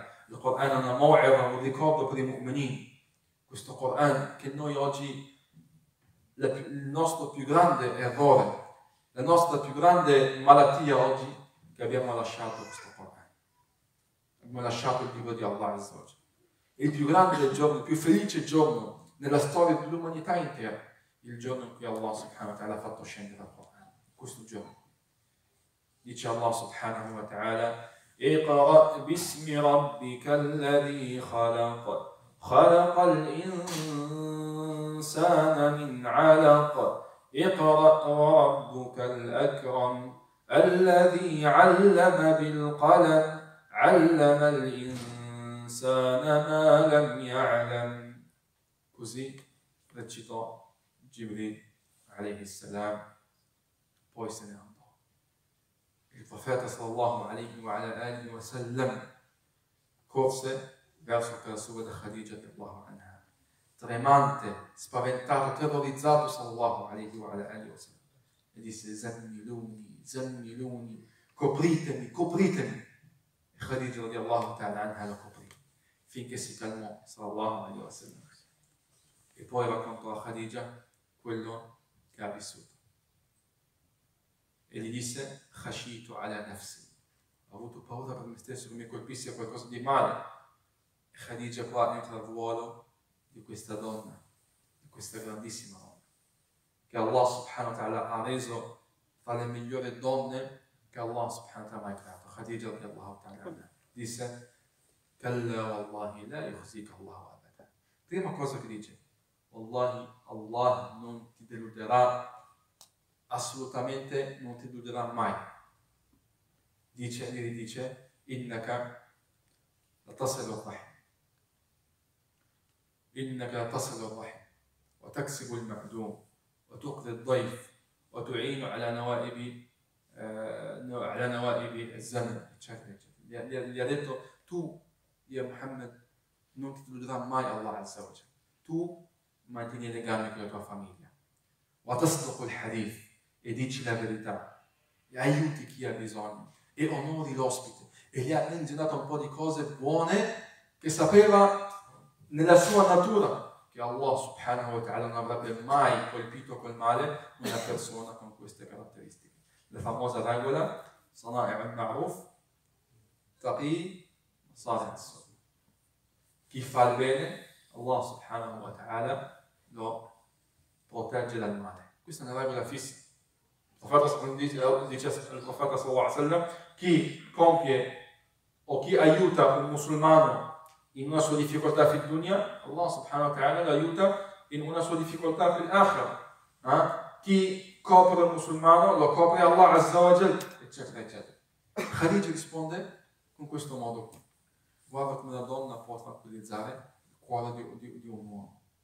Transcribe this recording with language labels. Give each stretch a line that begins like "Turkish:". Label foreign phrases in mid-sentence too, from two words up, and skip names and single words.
Italian: Il Corano è una maw'ira, un ricordo per i mu'minin. Questo Corano che noi oggi, il nostro più grande errore, la nostra più grande malattia oggi, che abbiamo lasciato questo Corano. Abbiamo lasciato il libro di
Arabic: الله عز وجل.
Italian: Il più grande giorno, il più felice giorno nella storia dell'umanità intera, il giorno in cui
Arabic: الله سبحانه وتعالى
Italian: ha fatto scendere il Corano. Questo giorno.
Arabic: Dice الله سبحانه وتعالى اقرأ باسم ربك الذي خلق. خلق الإنسان من علق اقرأ وربك الأكرم الذي علم بالقلم علم الإنسان ما لم يعلم.
Italian: Così recitò Jibril
Arabic: عليه سلام,
Italian: poi se ne andò. Il profeta
Arabic: صلى الله عليه وآله وسلم
Italian: corse verso casa sua da Khadija
Arabic: رضي الله عنها,
Italian: tremante, spaventato, terrorizzato
Arabic: صلى الله عليه وآله وسلم,
Italian: e disse:
Arabic: زملوني زملوني,
Italian: copritemi, copritemi. E Khadija
Arabic: رضي الله تعالى عنها
Italian: lo coprì finché si calmò
Arabic: صلى الله عليه وسلم,
Italian: e poi raccontò a Khadija quello che ha vissuto e gli disse:
Arabic: خشيت على نفسي,
Italian: ho avuto paura per me stesso che mi colpisse qualcosa di male. Khadija qua entra al ruolo di questa donna, di questa grandissima donna, che
Arabic: الله سبحانه وتعالى
Italian: ha reso tra le migliori donne che
Arabic: الله سبحانه وتعالى
Italian: ha mai creato.
Arabic: خديجة رضي الله تعالى disse: كلا والله لا يخزيك الله أبدا.
Italian: Prima cosa che dice: Wallahi, Allah non ti deluderà, assolutamente non ti deluderà mai. Gli dice:
Arabic: إنك لا تصل رحم. إنك تصل الرحم وتكسب المعدوم وتقضي الضيف وتعين على نوائب الزمن.
Italian: Gli ha detto: tu,
Arabic: يا محمد,
Italian: non ti deluderà mai
Arabic: الله عز وجل.
Italian: Tu mantieni i legami con la tua famiglia.
Arabic: وتصدق الحديث,
Italian: e dici la verità, e aiuti chi ha bisogno, e onori l'ospite, e gli ha ingegnato un po' di cose buone che sapeva nella sua natura che
Arabic: الله سبحانه وتعالى
Italian: non avrebbe mai colpito col male una persona con queste caratteristiche. La famosa regola:
Arabic: صنائع المعروف تقي ساري السوء'.
Italian: Chi fa il bene,
Arabic: الله سبحانه وتعالى
Italian: lo protegge dal male. Questa è una regola fissa. Il profeta dice il profeta
Arabic: صلى الله عليه وسلم:
Italian: chi compie o chi aiuta un musulmano in una sua difficoltà
Arabic: في الدنيا, الله سبحانه وتعالى
Italian: lo aiuta in una sua difficoltà
Arabic: في الآخرة.
Italian: Chi copre il musulmano lo copre
Arabic: الله عز وجل,
Italian: eccetera eccetera. Khadija risponde con questo modo qui. Guarda come una donna può tranquillizzare il cuore di un uomo.